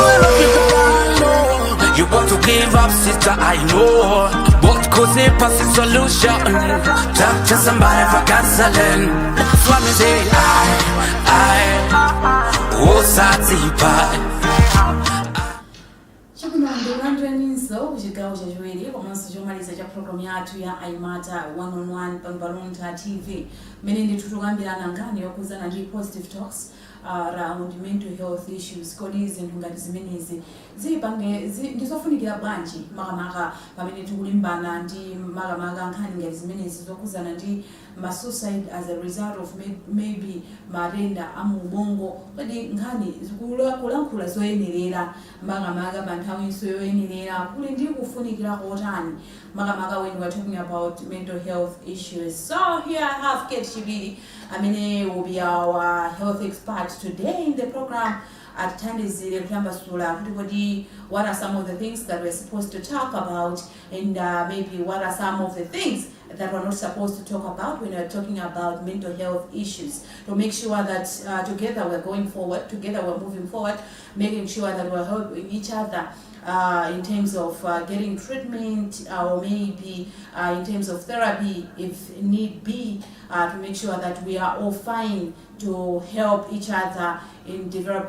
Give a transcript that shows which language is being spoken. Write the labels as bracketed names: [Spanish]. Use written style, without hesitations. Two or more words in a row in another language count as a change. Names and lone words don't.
[English] You want to give up, sister, I know. But cause it passes solution. Talk to somebody for counseling. Swami say, oh, Satipa. [Nyanja] Chakuna ndikulandireniso kuchigawo chachiwiri komanso chomaliza cha programu yathu ya Aimata 1-on-1 pa Luntha TV mene ndithutukambirana nkhani yokuzana ndi [English] positive talks around mental health issues. [Nyanja] Kodi zinthu ngati zimenezi ndizofunikira bwanji makamaka pamene tikulimbana ndi makamaka nkhani ngati zimenezi zokuzana ndi [English] suicide as a result of maybe [Nyanja] matenda amubongo. Kodi nkhani kulankhula zoyenerera makamaka panthawiso yoyenerera kuli ndi kufunikira kotani makamaka [English] when we're talking about mental health issues. So here I have Kate Chibiri amene will be our health expert today in the program at Tandizile Kutambasula. What are some of the things that we're supposed to talk about, and maybe what are some of the things that we're not supposed to talk about when we're talking about mental health issues, to make sure that together we're going forward, together we're moving forward, making sure that we're helping each other in terms of getting treatment or maybe in terms of therapy if need be, to make sure that we are all fine to help each other in developing.